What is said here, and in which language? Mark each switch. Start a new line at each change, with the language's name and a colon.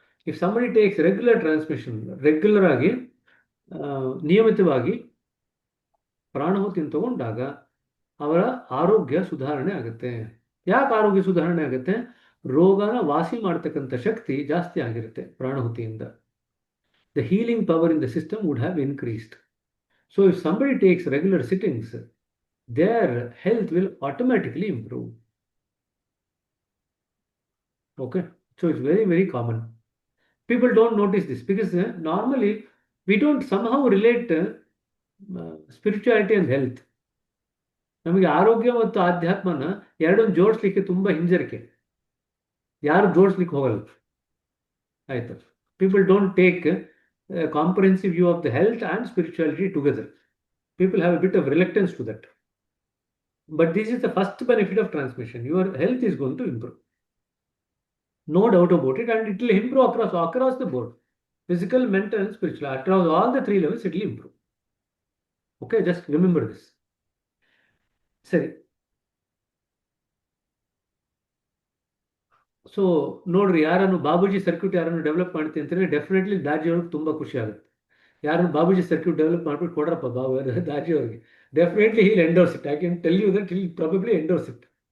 English: if somebody takes regular transmission,
Kannada: regular ಆಗಿ ನಿಯಮಿತವಾಗಿ ಪ್ರಾಣಾಹುತಿಯನ್ನು ತಗೊಂಡಾಗ ಅವರ ಆರೋಗ್ಯ ಸುಧಾರಣೆ ಆಗುತ್ತೆ. ಯಾಕೆ ಆರೋಗ್ಯ ಸುಧಾರಣೆ ಆಗುತ್ತೆ? ರೋಗನ ವಾಸಿ ಮಾಡ್ತಕ್ಕಂಥ ಶಕ್ತಿ ಜಾಸ್ತಿ ಆಗಿರುತ್ತೆ ಪ್ರಾಣಾಹುತಿಯಿಂದ.
English: The healing power in the system would have increased. So if somebody takes regular sittings, their health will automatically improve. Okay, so it's very, very common. People don't notice this because normally we don't somehow relate spirituality and health.
Kannada: ನಮಗೆ ಆರೋಗ್ಯ ಮತ್ತು ಆಧ್ಯಾತ್ಮನ ಎರಡನ್ನು ಜೋಡಿಸ್ಲಿಕ್ಕೆ ತುಂಬಾ ಹಿಂಜರಿಕೆ, ಯಾರು ಜೋಡಿಸ್ಲಿಕ್ಕೆ ಹೋಗಲ್ಲ.
English: ಆಯ್ತು, people don't take comprehensive view of the health and spirituality together. People have a bit of reluctance to that. But this is the first benefit of transmission. Your health is going to improve. No doubt about it, and it will improve across the board. Physical, mental, and spiritual. Across all the three levels, it will improve. Okay, just remember this.
Kannada: ಸರಿ, so ನೋಡ್ರಿ, ಯಾರನ್ನು Babuji circuit ಯಾರನ್ನು develop ಮಾಡ್ತೀನಿ ಅಂತಂದ್ರೆ definitely Daji ಅವ್ರಿಗೆ ತುಂಬಾ ಖುಷಿ ಆಗುತ್ತೆ. ಯಾರನ್ನು ಬಾಬೂಜಿ ಸರ್ಕ್ಯೂಟ್ ಡೆವಲಪ್ ಮಾಡ್ಬಿಟ್ಟು ಕೊಡ್ರಪ್ಪ ದಾಜಿ ಅವ್ರಿಗೆ,
English: Definitely he'll endorse it. I can tell you that he'll probably endorse it.